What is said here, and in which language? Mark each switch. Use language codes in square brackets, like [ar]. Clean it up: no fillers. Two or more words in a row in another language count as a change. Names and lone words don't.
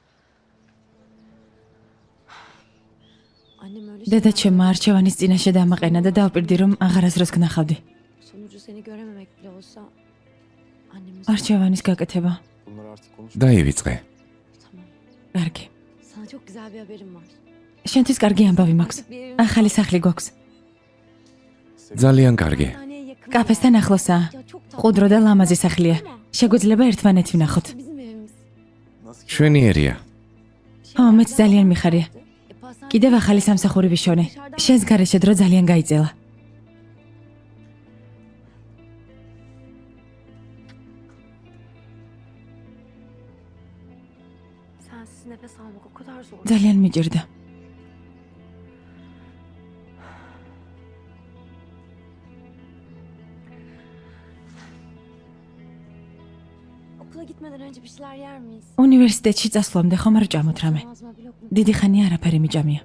[tr] Annem öyle [ka] დედა [tr] şeyler [ka] ჩემმა არჩევანის წინაშე დამაყენა და დავპირდი რომ აღარასდროს გნახავდი. [tr] Sonucu seni görememek bile olsa annemiz [ka] არჩევანის გაკეთება. [tr] Bunları artık konuş. [ka] დაივიწყე. [tr] tamam. [ka] კარგი. [tr] Sana çok güzel bir haberim var. [ka] შენთვის კარგი ამბავი მაქვს. [tr] Bir evimiz [ka] ახალი სახლი გვაქვს. ძალიან კარგი. [tr] hastaneye yakın. [ka] კაფესთან ახლოსაა. [tr] Ya çok tatlı. [ka] ყუდრო და ლამაზი სახლია. შეგვიძლია ერთმანეთი ვნახოთ. [tr] Bizim evimiz. Nasıl? [ka] შვენიერია. ო, მეც ძალიან მიხარია. [tr] Pastane- [ka] კიდევ ახალი სამსახური ვიშოვნე. შენს გარეშე დრო ძალიან გაიწელა. [tr] Sensiz nefes almak o kadar zor. [ka] ძალიან მიჭირდა. [tr] Okula gitmeden önce bir şeyler yer miyiz? [ka] უნივერსიტეტში წასვლამდე ხომ არ ჭამოთ რამე? [tr] Ağzıma bir lokma. [ka] დიდი ხანია არაფერი მიჭამია.